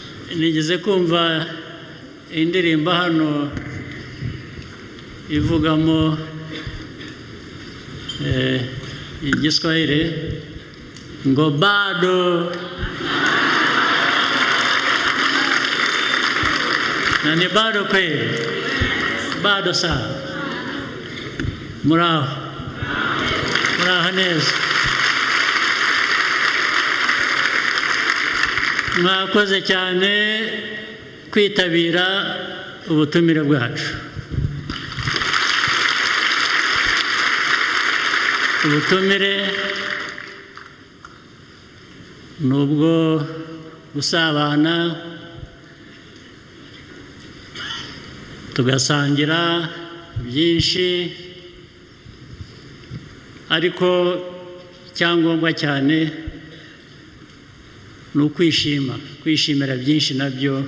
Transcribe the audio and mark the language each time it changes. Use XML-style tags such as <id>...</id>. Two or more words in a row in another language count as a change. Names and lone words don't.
<rw>nigeze kumva indirimbo hano ivugamo igiswahili ngo</rw> <sw>bado na ni bado kweli, bado sana.</sw> <rw>Muraho neza, mwakoze cyane kwitabira ubutumire bwacu. Ubutumire nubwo gusabana tugasangira byinshi, ariko icyangombwa cyane ni kwishimira byinshi nabyo.</rw>